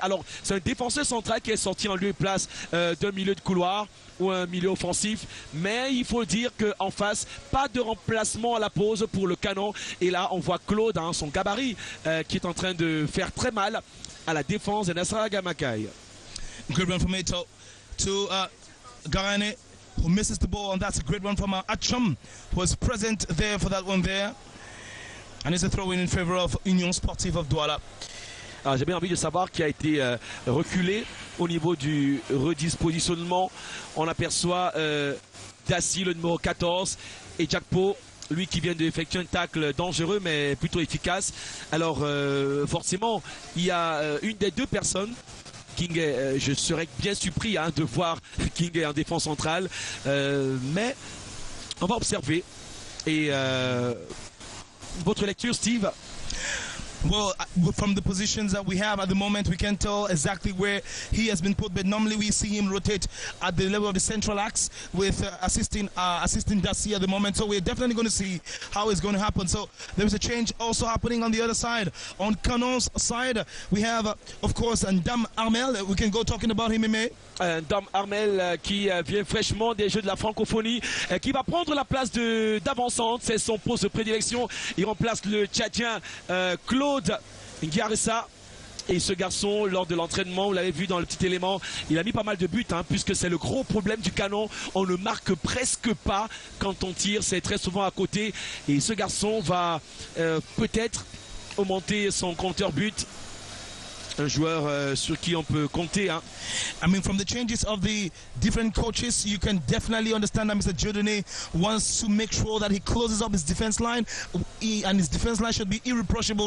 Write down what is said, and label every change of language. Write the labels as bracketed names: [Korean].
[French] Alors c'est un défenseur central qui est sorti en lieu et place d'un milieu de couloir ou un milieu offensif. Mais il faut dire qu'en face, pas de remplacement à la pause pour le canon. Et là on voit Claude, hein, son gabarit, qui est en train de faire très mal à la défense de Nassara Gamakai. [English] Good run from Eto to Garane, who misses the ball, and that's a great one from Acham, who was present there for that one there. And it's a throw-in in favor of Union Sportive of Douala. [French] J'ai bien envie de savoir qui a été reculé au niveau du redispositionnement. On aperçoit Dassi, le numéro 14, et Jackpo, lui qui vient d'effectuer un tacle dangereux mais plutôt efficace. Alors forcément, il y a une des deux personnes. King, je serais bien surpris hein, de voir King en défense centrale, mais on va observer. Et votre lecture, Steve? [English] Well, from the positions that we have at the moment, we can tell exactly where he has been put. But normally we see him rotate at the level of the central axe with assisting Dassi at the moment. So we're definitely going to see how it's going to happen. So there is a change also happening on the other side. On Canon's side, we have, of course, Ndam Armel. We can go talking about him, Aimé. [French] Ndam Armel qui vient fraîchement des Jeux de la francophonie, qui va prendre la place d'avancante. C'est son poste de prédilection. Il remplace le Tchadien Claude Ngiaressa. Et ce garçon, lors de l'entraînement, vous l'avez vu dans le petit élément, il a mis pas mal de buts, hein, puisque c'est le gros problème du canon. On ne marque presque pas quand on tire, c'est très souvent à côté. Et ce garçon va peut-être augmenter son compteur but. Un joueur sur qui on peut compter. Hein. [English] I mean, from the changes of the different coaches, you can definitely understand that Mr. Jodene wants to make sure that he closes up his defense line, and his defense line should be irreproachable.